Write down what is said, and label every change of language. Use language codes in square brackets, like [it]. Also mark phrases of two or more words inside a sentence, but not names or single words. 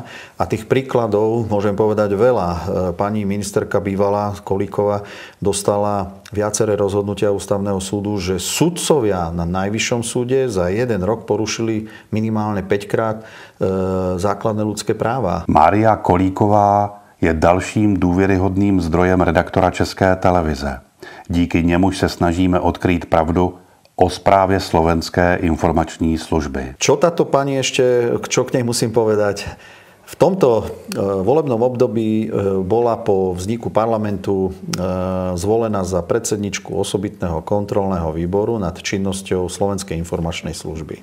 [sk] A tých príkladov môžem povedať veľa. Pani ministerka bývalá Kolíková dostala viaceré rozhodnutia Ústavného súdu, že sudcovia na Najvyššom súde za jeden rok porušili minimálne 5-krát základné ľudské práva. [cs] Mária Kolíková je dalším důvěryhodným zdrojem redaktora České televize. Díky němuž se snažíme odkrýt pravdu o správe Slovenskej informačnej služby. [sk] Čo táto pani ešte, čo k nej musím povedať? V tomto volebnom období bola po vzniku parlamentu zvolená za predsedničku osobitného kontrolného výboru nad činnosťou Slovenskej informačnej služby.